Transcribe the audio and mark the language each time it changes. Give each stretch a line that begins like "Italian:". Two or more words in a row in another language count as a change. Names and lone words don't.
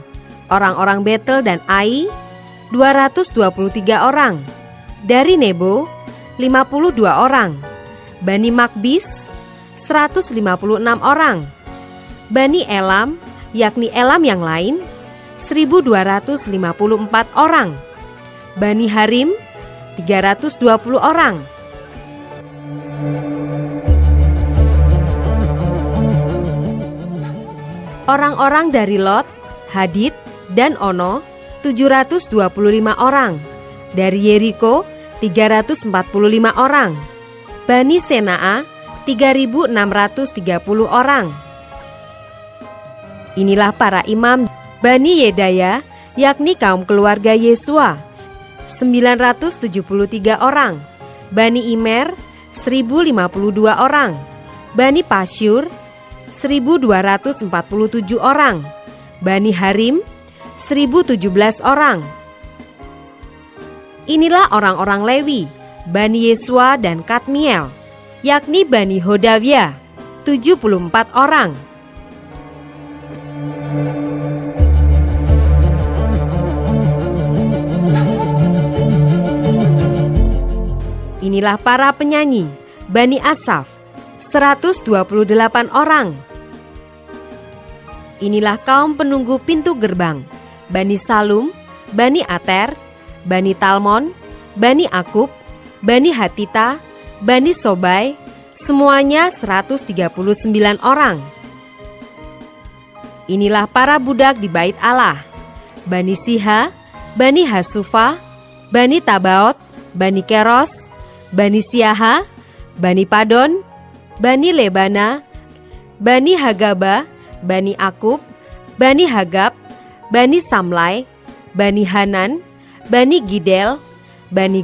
Indonesian: Orang-orang Betel dan Ai 223 orang. Dari Nebo 52 orang. Bani Makbis 156 orang. Bani Elam, yakni Elam yang lain 1254 orang. Bani Harim 320 orang. Orang-orang dari Lot, Hadid, dan Ono 725 orang. Dari Yeriko 345 orang. Bani Senaa 3.630 orang. Inilah para imam Bani Yedaya, yakni kaum keluarga Yesua 973 orang. Bani Imer 1052 orang. Bani Pasyur 1247 orang. Bani Harim 1017 orang. Inilah orang-orang Lewi, Bani Yesua dan Kadmiel, yakni Bani Hodavia 74 orang. Inilah para penyanyi, Bani Asaf 128 orang. Inilah kaum penunggu pintu gerbang, Bani Salum, Bani Ater, Bani Talmon, Bani Akub, Bani Hatita, Bani Sobai, semuanya 139 orang. Inilah para budak di bait Allah, Bani Siha, Bani Hasufa, Bani Tabaot, Bani Keros, Bani Siaha, Bani Padon, Bani Lebana, Bani Hagaba, Bani Akub, Bani Hagab, Bani Samlai, Bani Hanan, Bani Gidel, Bani